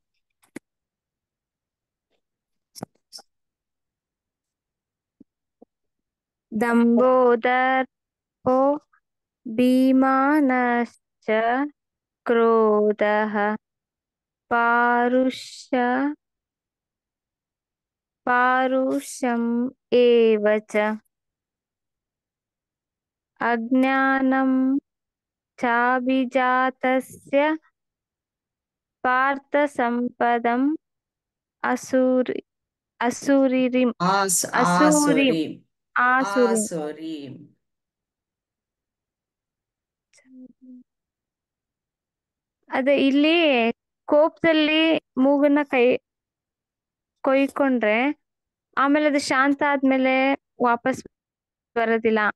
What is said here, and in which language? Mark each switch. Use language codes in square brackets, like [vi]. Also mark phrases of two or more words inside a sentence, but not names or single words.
[sa] ದಂಭೋ ದರ್ಪೋ ಭೀಮಾನಶ್ಚ ಕ್ರೋಧಃ ಪಾರುಷ್ಯಂ ಏವ ಚ ಅಜ್ಞಾನಂ ಚಾಭಿಜಾತಸ್ಯ ಪಾರ್ಥ ಸಂಪದಂ ಅಸುರಿಂ. [kn] ಅದೇ ಇಲ್ಲಿ ಕೋಪದಲ್ಲಿ ಮೂಗನ್ನ ಕೊಯ್ಕೊಂಡ್ರೆ ಆಮೇಲೆ ಅದು ಶಾಂತ ಆದ್ಮೇಲೆ ವಾಪಸ್ ಬರೋದಿಲ್ಲ.